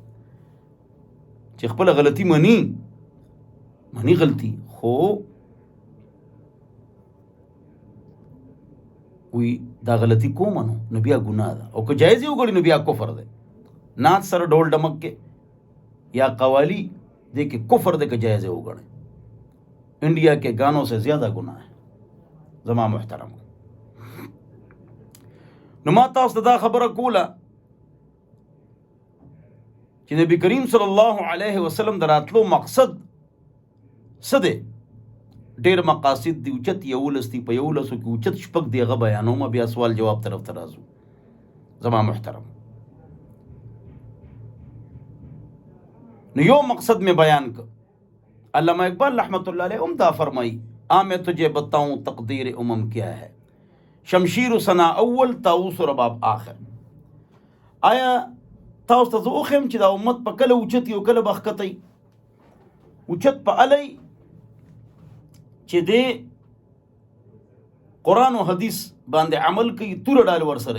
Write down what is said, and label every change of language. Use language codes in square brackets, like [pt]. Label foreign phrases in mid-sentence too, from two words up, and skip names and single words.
[ps] چې خپله غلطي مني غلطي، خو وی دا غلطي کومه نو بیا ګناه ده. او که جایز یې وګڼي نو بیا کفر ده. نعت سره ډول ډمک کې یا قوالی دے کہ کفر دے کہ جائز وګڼي، [ur] انڈیا کے گانوں سے زیادہ گناہ ہے. [ps] زما محترم، نو ما تاسو ته دا خبره کوله چې نبی کریم [ar] صلی الله علیه وسلم [ps] دراتلو مقصد څه دی؟ ډېر مقاصد دي، اوچت یولس دي، په یولسو کې اوچت شپږ دي، هغه بیانومه، بیا سوال جواب طرف ته راځو. زما محترم، نو یو مقصد میں بیان کر. [ur] علامہ اقبال [ar] رحمۃ اللہ علیہ [ur] عمدہ فرمائی، میں تجھے بتاؤں تقدیر امم کیا ہے، شمشیر ثنا اول، طاووس رباب آخر. [ps] آیا تاسو ته زه وښیم چې دا امت په کله اوچتي او کله به ښکتی؟ اوچت په الی چې دی قرآن و حدیث باندې عمل کوي، توره ډال ورسره